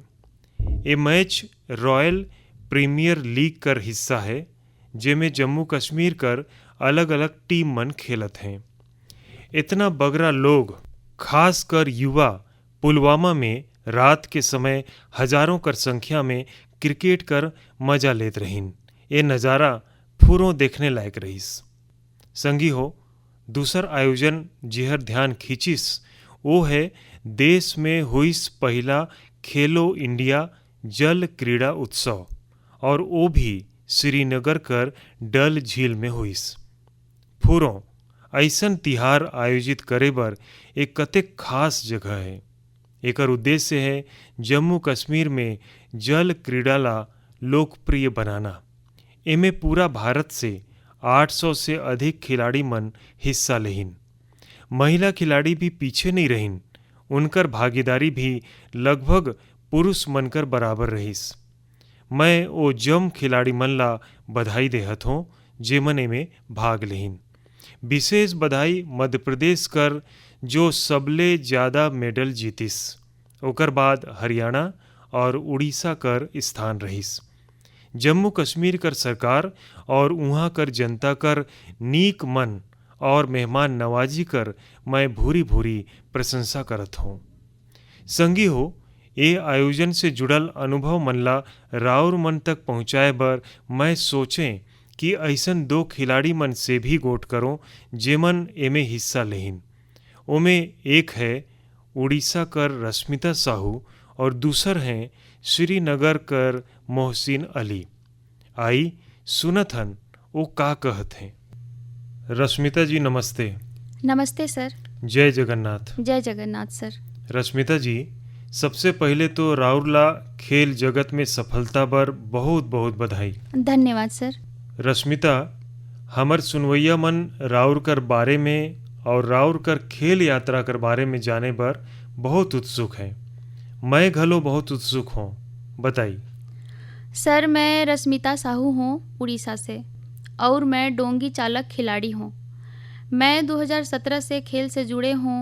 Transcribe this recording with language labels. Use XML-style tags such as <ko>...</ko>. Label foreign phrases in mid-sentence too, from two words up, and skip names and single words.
<sck>ये मैच रॉयल प्रीमियर लीग कर हिस्सा है, जेमें जम्मू कश्मीर कर अलग अलग टीम मन खेलत हैं। इतना बगरा लोग, खास कर युवा, पुलवामा में रात के समय हजारों कर संख्या में क्रिकेट कर मजा लेत रहिन। ये नज़ारा फुरों देखने लायक रहीस। संगी हो, दूसर आयोजन जिहर ध्यान खींचिस वो है देश में हुईस पहला खेलो इंडिया जल क्रीड़ा उत्सव, और वो भी श्रीनगर कर डल झील में हुईस। फुरों ऐसन तिहार आयोजित करे बर एक कतेक खास जगह है। एकर उद्देश्य है जम्मू कश्मीर में जल क्रीड़ा ला लोकप्रिय बनाना। एमे पूरा भारत से 800 से अधिक खिलाड़ी मन हिस्सा लेहिन। महिला खिलाड़ी भी पीछे नहीं रहिन। उनकर भागीदारी भी लगभग पुरुष मनकर बराबर रहीस। मैं ओ जम खिलाड़ी मन ला बधाई देहत हूँ जेमन में भाग लेहिन। विशेष बधाई मध्य प्रदेश कर जो सबले ज़्यादा मेडल जीतिस। ओकर बाद हरियाणा और उड़ीसा कर स्थान रहीस। जम्मू कश्मीर कर सरकार और उहाँ कर जनता कर नीक मन और मेहमान नवाजी कर मैं भूरी भूरी प्रशंसा करत हूँ। संगी हो, ये आयोजन से जुड़ल अनुभव मन ला राउर मन तक पहुँचाए बर मैं सोचें कि ऐसन दो खिलाड़ी मन से भी गोट करो जेमन एमे हिस्सा लेहिन। ओमे एक है उड़ीसा कर रश्मिता साहू और दूसर हैं श्रीनगर कर मोहसिन अली। आई सुनत हन वो का कहत हैं। रश्मिता जी नमस्ते। नमस्ते सर। जय जगन्नाथ। जय जगन्नाथ सर। रश्मिता जी, सबसे पहले तो राउरला खेल जगत में सफलता बर बहुत बहुत बधाई। धन्यवाद सर। रश्मिता, हमर सुनवैया मन राउर कर बारे में और राउर कर खेल यात्रा कर बारे में जाने बर बहुत उत्सुक हैं। मैं घलो बहुत उत्सुक हूँ, बताई।</sck> <hi>सर, मैं रश्मिता साहू हूँ उड़ीसा से और मैं डोंगी चालक खिलाड़ी हूँ। मैं 2017 से खेल से जुड़े हूँ।</hi>